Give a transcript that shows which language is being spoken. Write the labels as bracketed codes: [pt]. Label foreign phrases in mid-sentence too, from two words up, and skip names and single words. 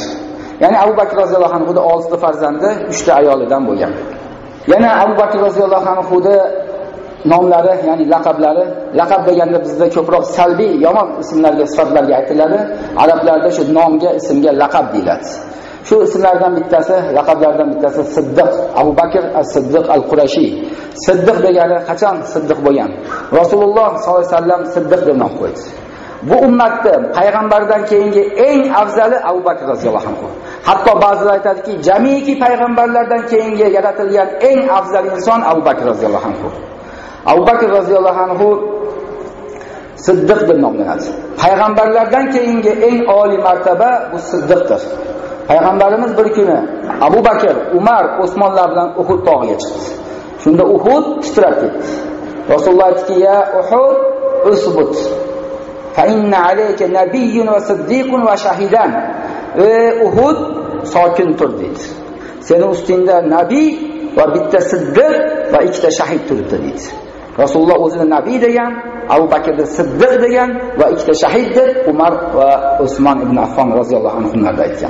[uz] Ya'ni Abu Bakr roziyallohu anhuning 6 ta farzandi 3 ta ayolidan bo'lgan. Yana Abu Bakr roziyallohu anhuning nomlari, ya'ni laqablari, laqab deganda bizda ko'proq salbiy, yomon ismlarga, sifatlarga aytiladi. Arablarda shu nomga, ismga laqab deyiladi. Shu ismlardan bittasi, laqablardan bittasi Siddiq, Abu Bakr as-Siddiq al-Qurashi. Siddiq degani qachon Siddiq bo'lgan? Rasululloh [ar] صلى الله عليه وسلم [uz] Siddiq deb nom qo'ydi. Bu ummatda payg'ambardan keyingi eng afzali Abu Bakr [ar] رضي الله عنه. [uz] Hatto ba'zilar aytadiki, jamiki payg'ambarlardan keyingi yaratilgan eng afzal inson Abu Bakr [ar] رضي الله عنه. [uz] Abu Bakr [ar] رضي الله عنه [uz] Siddiq deb nomlanadi. Payg'ambarlardan keyingi eng oliy martaba bu Siddiqdir. Payg'ambarimiz bir kuni Abu Bakr, Umar, Osmonlar bilan Uhud tog'iga chiqdi. Shunda Uhud titrab ketdi. Rasululloh aytdiki: [ar] "يا أحد اثبت. فإن عليك نبي وصديق وشهيدان." [uz] Uhud, sokin tur dedi. Sening ustingda nabiy va bitta siddiq va ikkita shahid turibdi dedi. Rasululloh o'zini nabiy degan, Abu Bakrni siddiq degan va ikkita shahid deb Umar va Usmon ibn Affon roziyallohu anhularga aytgan.